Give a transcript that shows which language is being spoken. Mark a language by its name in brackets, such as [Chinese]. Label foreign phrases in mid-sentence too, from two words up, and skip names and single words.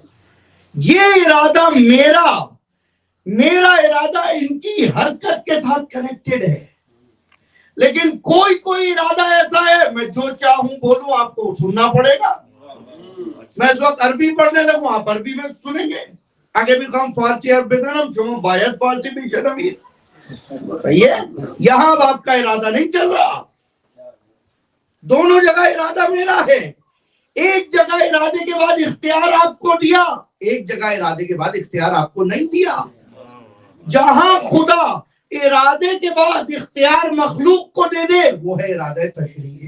[Urdu] یہ ارادہ میرا ارادہ ان کی حرکت کے ساتھ کنیکٹڈ ہے. لیکن کوئی ارادہ ایسا ہے میں جو چاہوں بولوں آپ کو سننا پڑے گا. میں اس وقت عربی پڑھنے لگوں آپ عربی میں سنیں گے. [Persian] اگه میخوام فارسی حرف بزنم شما باید فارسی بشنوید. [Urdu] یہاں اب آپ کا ارادہ نہیں چل رہا. دونوں جگہ ارادہ میرا ہے. ایک جگہ ارادے کے بعد اختیار آپ کو دیا, ایک جگہ ارادے کے بعد اختیار آپ کو نہیں دیا. جہاں خدا ارادے کے بعد اختیار مخلوق کو دے دے وہ ہے ارادہ تشریعی.